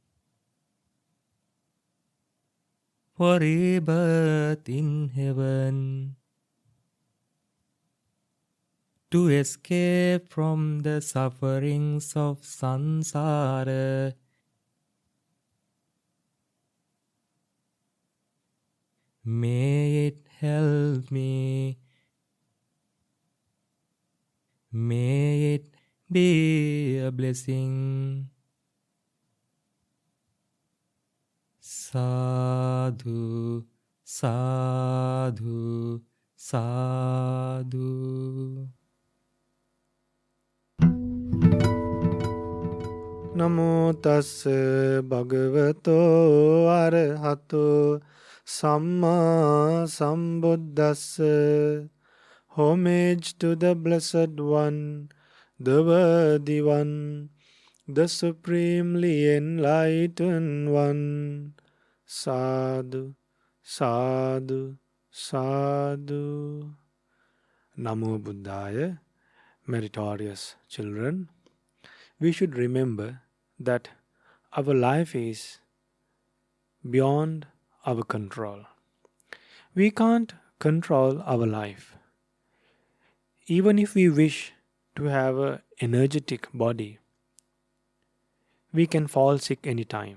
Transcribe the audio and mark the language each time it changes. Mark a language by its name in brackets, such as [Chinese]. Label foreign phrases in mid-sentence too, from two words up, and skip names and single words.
[English] for rebirth in heaven, to escape from the sufferings of samsara May it help me. May it be a blessing. [Pali] Sadhu, sadhu, sadhu. Namo tassa bhagavato arahato samma sambuddhassa. [English] Homage to the Blessed One, the Worthy One, the Supremely Enlightened One. [Pali] Sadhu, sadhu, sadhu. Namo Buddhaya, [English] meritorious children. We should remember that our life is beyond our control. We can't control our life. Even if we wish to have an energetic body, we can fall sick anytime.